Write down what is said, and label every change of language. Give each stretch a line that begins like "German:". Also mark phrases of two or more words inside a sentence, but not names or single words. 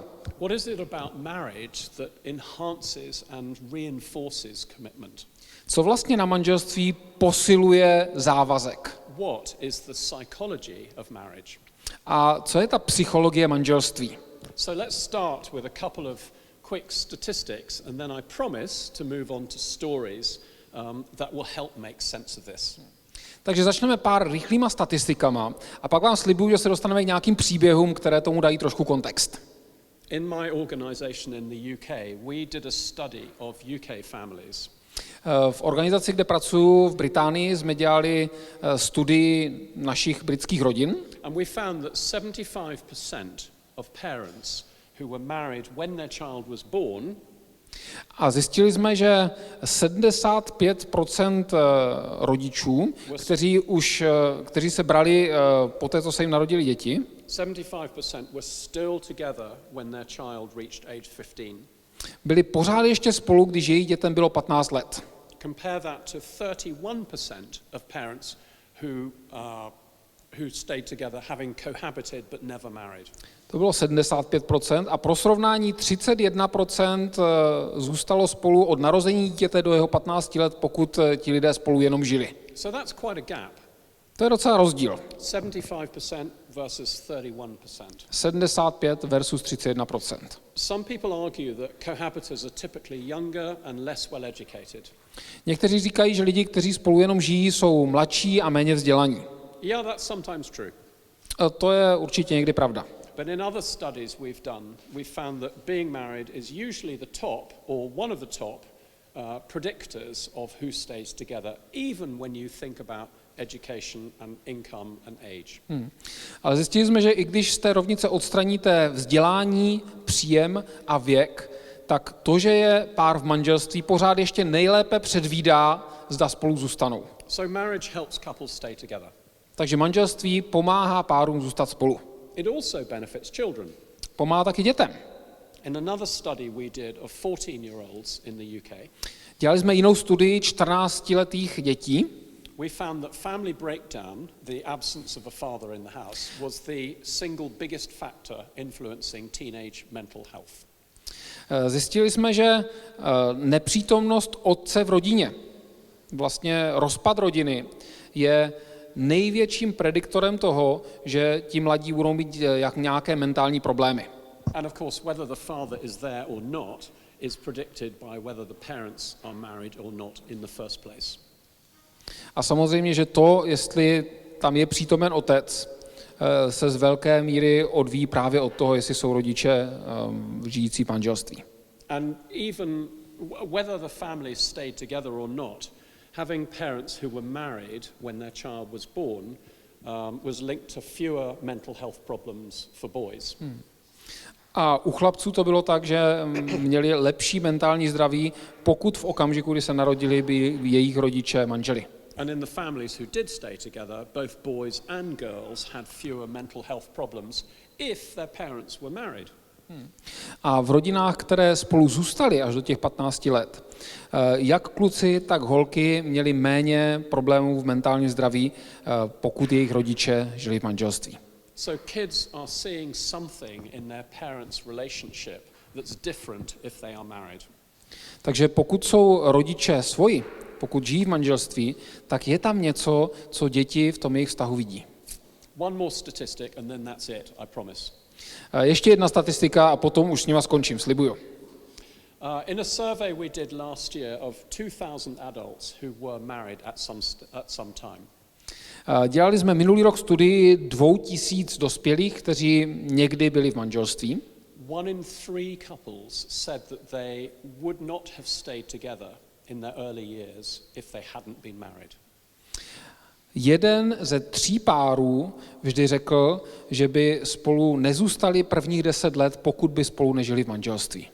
English: What is it about marriage that enhances and reinforces commitment?
Czech: Co vlastně na manželství posiluje závazek?
English: What is the psychology of marriage?
Czech: A co je ta psychologie manželství?
English: So let's start with a couple of quick statistics, and then I promise to move on to stories that will help make sense of this.
Czech: Takže začneme pár rychlýma statistikama a pak vám slibuju, že se dostaneme k nějakým příběhům, které tomu dají trošku kontext.
English: In my organization in the UK, we did a study of UK families.
Czech: V organizaci, kde pracuji v Británii, jsme dělali studii našich britských rodin.
English: And we found that 75% of parents who were married when their child was born
Czech: A zjistili jsme, že 75% rodičů, kteří se brali po té, co se jim narodili děti,
English: 75% were still together when their child reached age 15.
Czech: byli pořád ještě spolu, když jejich dětem bylo 15 let.
English: Compare that to 31% of parents who stayed together having cohabited but never married.
Czech: To bylo 75% a pro srovnání 31% zůstalo spolu od narození dítěte do jeho 15 let, pokud ti lidé spolu jenom žili.
English: So that's quite a gap.
Czech: To je docela rozdíl.
English: 75% versus 31%.
Czech: 75 versus 31%.
English: Some people argue that cohabitors are typically younger and less well educated.
Czech: Někteří říkají, že lidi, kteří spolu jenom žijí, jsou mladší a méně vzdělaní.
English: Yeah, that's sometimes true.
Czech: To je určitě někdy pravda.
English: But in other studies we've done, we've found that being married is usually the top or one of the top predictors of who stays together, even when you think about education and income and age.
Czech: Ale zjistili jsme, že i když z té rovnice odstraníte vzdělání, příjem a věk, tak to, že je pár v manželství, pořád ještě nejlépe předvídá, zda spolu zůstanou.
English: So marriage helps couples stay together.
Czech: Takže manželství pomáhá párům zůstat spolu.
English: It also benefits children.
Czech: Pomáhá taky dětem.
English: In another study we did of 14-year-olds in the UK,
Czech: Dělali jsme jinou studii 14letých dětí.
English: we found that family breakdown, the absence of a father in the house, was the single biggest factor influencing teenage mental health.
Czech: Zjistili jsme, že nepřítomnost otce v rodině, vlastně rozpad rodiny, je největším prediktorem toho, že ti mladí budou mít nějaké mentální problémy.
English: And of course, whether the father is there or not is predicted by whether the parents are married or not in the first place.
Czech: A samozřejmě, že to, jestli tam je přítomen otec, se z velké míry odvíjí právě od toho, jestli jsou rodiče žijící v manželství.
English: And even whether the families stayed together or not, having parents who were married when their child was born was linked to fewer mental health problems for boys.
Czech: A u chlapců to bylo tak, že měli lepší mentální zdraví, pokud v okamžiku, kdy se narodili, by jejich rodiče manželi.
English: And in the families who did stay together, both boys and girls had fewer mental health problems if their parents were married.
Czech: A v rodinách, které spolu zůstaly až do těch 15 let, jak kluci, tak holky měli méně problémů v mentálním zdraví, pokud jejich rodiče žili v manželství.
English: So kids are seeing something in their parents' relationship that's different if they are married.
Czech: Takže pokud jsou rodiče svoji, pokud žijí v manželství, tak je tam něco, co děti v tom jejich vztahu vidí.
English: One more statistic and then that's it, I promise.
Czech: Ještě jedna statistika a potom už s nima skončím, slibuju.
English: In a survey we did last year of 2,000 adults who were married at some time.
Czech: Dělali jsme minulý rok studii 2000 dospělých, kteří někdy byli v manželství.
English: 1 in 3 couples said that they would not have stayed together in their early years if they hadn't been married.
Czech: 1 ze 3 párů vždy řekl, že by spolu nezůstali prvních 10 let, pokud by spolu nežili v manželství.